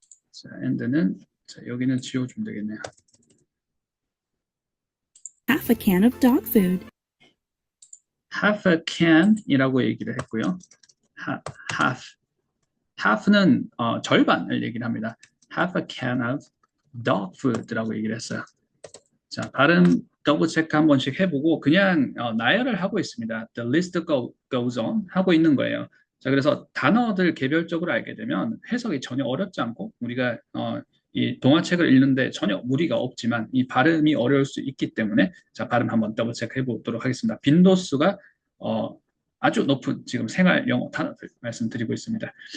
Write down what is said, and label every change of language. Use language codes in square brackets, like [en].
[ko] 자, and는 자, 여기는 지워주면 되겠네요. [en] half a can of dog food. half a can [ko] 이라고 얘기를 했고요. half는 절반을 얘기를 합니다. [en] half a can of dog food [ko] 라고 얘기를 했어요. 자, 발음 더블 체크 한 번씩 해보고 그냥 나열을 하고 있습니다. [en] The list goes on [ko] 하고 있는 거예요. 자, 그래서 단어들 개별적으로 알게 되면 해석이 전혀 어렵지 않고 우리가 이 동화책을 읽는데 전혀 무리가 없지만 이 발음이 어려울 수 있기 때문에 자, 발음 한번 더블 체크 해보도록 하겠습니다. 빈도수가 아주 높은 지금 생활 영어 단어들 말씀드리고 있습니다.